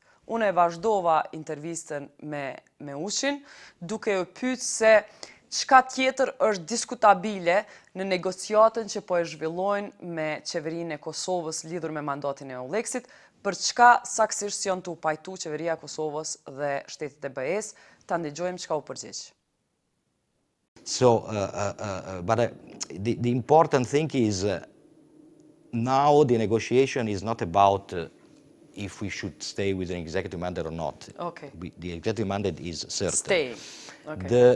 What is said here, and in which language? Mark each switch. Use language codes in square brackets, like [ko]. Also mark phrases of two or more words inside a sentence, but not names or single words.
[sq] Unë e vazhdova intervistën me Ushin, duke u pyet se çka tjetër është diskutabile në negociatën që po e zhvillojnë me qeverinë e Kosovës lidhur me mandatin e EULEX-it, për çka saktësisht janë të pajtu qeveria e Kosovës dhe shtetet e BE-s, ta ndëgjojmë çka u përgjigj. [en] So, the important thing is now the negotiation is not about if we should stay with an executive mandate or not. Okay. The executive mandate is certain. Staying. Okay.